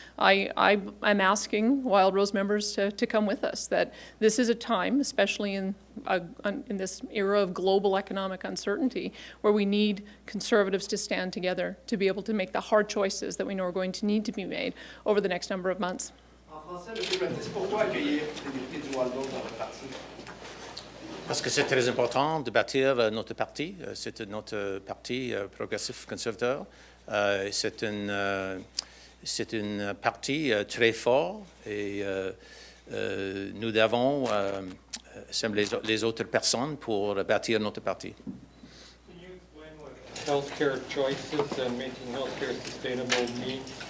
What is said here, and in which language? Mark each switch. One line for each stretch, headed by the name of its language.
English: I'm asking Wild Rose members to come with us, that this is a time, especially in this era of global economic uncertainty, where we need Conservatives to stand together to be able to make the hard choices that we know are going to need to be made over the next number of months.
French: En français, M. Prentice, pourquoi accueillir les députés du Wild Rose dans votre parti? Parce que c'est très important de bâtir notre parti. C'est notre parti progressif conservateur. C'est un parti très fort et nous devons sème les autres personnes pour bâtir notre parti.
English: Can you explain what healthcare choices and making healthcare sustainable mean?